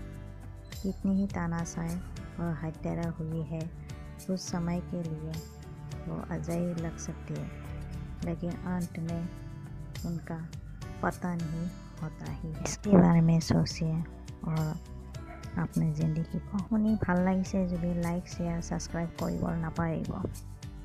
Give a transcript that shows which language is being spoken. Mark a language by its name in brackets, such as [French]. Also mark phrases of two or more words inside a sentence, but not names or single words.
[Hindi] कितनी ही तानाशाही और हत्या हुई है, उस समय के लिए वो अजय लग सकती है, लेकिन अंत में उनका पता नहीं होता ही है। इसके बारे में सोचिए और अपनी ज़िंदगी को। [Assamese] শুনি ভাল লাগিছে যদি [English] like share subscribe [Assamese] কৰিব নাপাহৰিব।